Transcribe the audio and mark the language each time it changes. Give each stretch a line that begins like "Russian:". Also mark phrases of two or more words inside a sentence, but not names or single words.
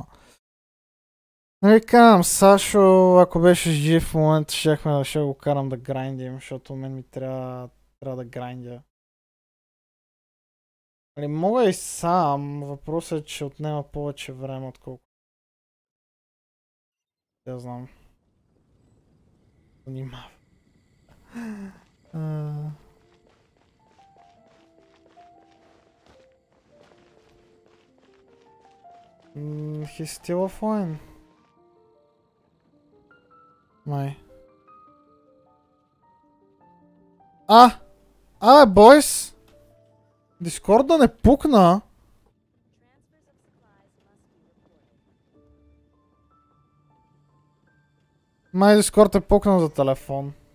Bulgarian: Нали казвам, Сашо, ако беше жив в момента, ще го карам да грайндим, защото мен ми трябва да грайндя. Нали, мога и сам, въпросът е, че отнема повече време, отколко... Я знам. Внимава.
English: He's still offline.
Bulgarian: Май. Бойс! Дискорд да не пукна. Май Дискорд е пукнал за телефон.